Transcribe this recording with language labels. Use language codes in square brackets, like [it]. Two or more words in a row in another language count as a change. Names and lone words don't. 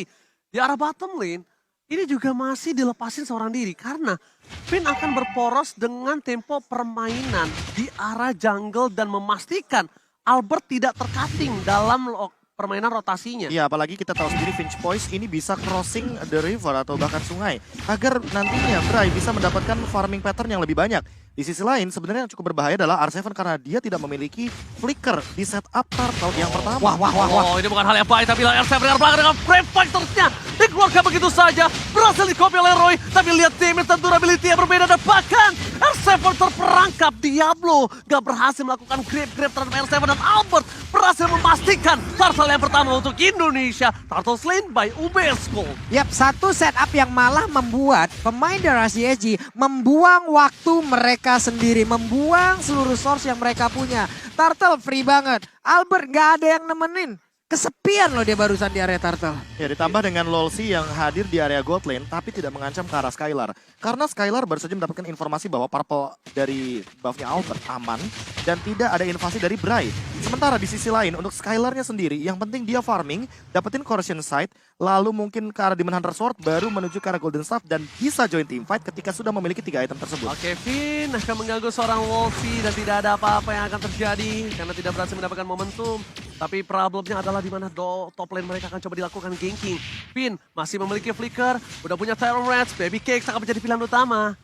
[id] Di arah [en] bottom lane, [id] ini juga masih dilepasin seorang diri. Karena Finn akan berporos dengan tempo permainan di arah jungle dan memastikan Albert tidak tercutting dalam permainan rotasinya. Iya, apalagi kita tahu sendiri Finch Poise ini bisa [en] crossing the river [id] atau bahkan sungai. Agar nantinya Bray bisa mendapatkan [en] farming pattern [id] yang lebih banyak. Di sisi lain, sebenarnya yang cukup berbahaya adalah R7 karena dia tidak memiliki flicker di [en] setup turtle [id] yang pertama. Oh, ini bukan hal yang baik, tapi R7 dengan belakang dengan [en] frame fightersnya [id] dikeluarkan begitu saja. Berhasil di-copy oleh Roy, tapi lihat damage dan durability yang berbeda. Dan bahkan R7 terperangkap. Diablo gak berhasil melakukan grab terhadap R7 dan Albert berhasil memastikan turtle yang pertama untuk Indonesia. [en] Turtle slain by UBS Gold. [id] Yap, satu setup yang malah membuat pemain dari CSG membuang waktu mereka sendiri, membuang seluruh source yang mereka punya. Turtle free banget, Albert gak ada yang nemenin. Kesepian loh dia barusan di area Turtle. Ya, ditambah dengan Lolsi yang hadir di area [en] gold lane [id] tapi tidak mengancam ke arah Skylar. Karena Skylar baru saja mendapatkan informasi bahwa purple dari buffnya Albert aman dan tidak ada invasi dari Bray. Sementara di sisi lain untuk Skylarnya sendiri yang penting dia farming, dapetin Corrosion Sight, lalu mungkin ke arah Demon Hunter Sword baru menuju ke arah Golden Staff dan bisa [en] join team fight [id] ketika sudah memiliki 3 item tersebut. Oke, Finn akan mengganggu seorang Wolfie dan tidak ada apa-apa yang akan terjadi karena tidak berhasil mendapatkan momentum. Tapi problemnya adalah di mana [en] top lane [id] mereka akan coba dilakukan ganking. Finn masih memiliki flicker, udah punya Terror Rats, Baby Cakes akan menjadi pilihan utama.